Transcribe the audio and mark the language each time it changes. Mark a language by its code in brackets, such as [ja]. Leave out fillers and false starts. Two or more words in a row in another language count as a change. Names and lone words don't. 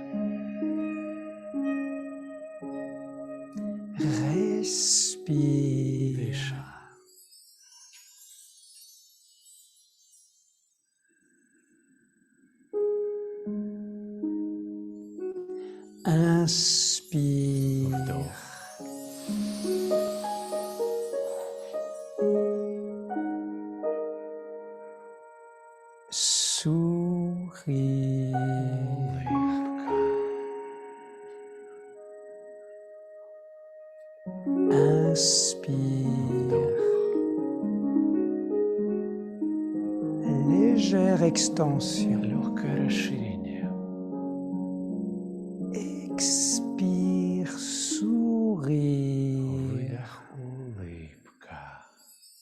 [fr] Respire. [ru] Дыши. [fr] Inspire. [ru] Вдох. [fr] Sourire. [ru] Улыбка. [fr] Inspire. Légère extension. [ru] Легкое расширение. [fr] Expire. Sourire. [ru] Выдох, улыбка.